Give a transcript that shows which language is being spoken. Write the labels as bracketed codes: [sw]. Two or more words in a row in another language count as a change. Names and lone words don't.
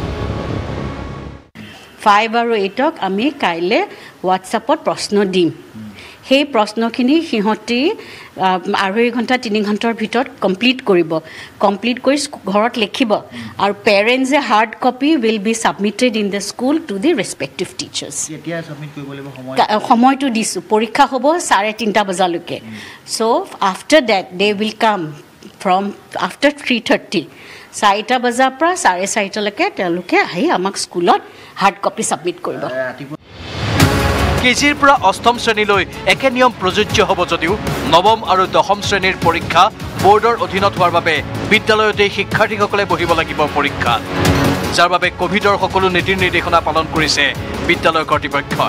[as] 5 আৰু 8ক আমি কাইলে WhatsAppত প্ৰশ্ন দিম সেই প্ৰশ্নখিনি সিহঁতি 2.5 ঘণ্টা 3 ঘণ্টাৰ ভিতৰত কমপ্লিট কৰিব কমপ্লিট কৰি ঘৰত লিখিব আৰু পেৰেণ্টছে [en] hard copy will be submitted in the school to the respective teachers [as] এতিয়া সাবমিট কৰিব লাগিব সময়টো দিছো পৰীক্ষা হ'ব 3:30 বজালৈকে [en] so after that they will come from after [as] 3:30 4টা বজাৰ পৰা 4:30 লৈকে তেওঁলোকে আহি আমাক স্কুলত [en] hard copy [as] সাবমিট কৰিব কেজিৰ পৰা অষ্টম শ্ৰেণীলৈ একে নিয়ম প্ৰযোজ্য হ'ব যদিও নৱম আৰু দশম শ্ৰেণীৰ পৰীক্ষা বোৰ্ডৰ অধীনত হোৱাৰ বাবে বিদ্যালয়তে শিক্ষাৰ্থীসকলে বহিব লাগিব পৰীক্ষা যাৰ বাবে কোভিডৰ সকলো নীতি নিৰ্দেশনা পালন কৰিছে বিদ্যালয় কৰ্তৃপক্ষই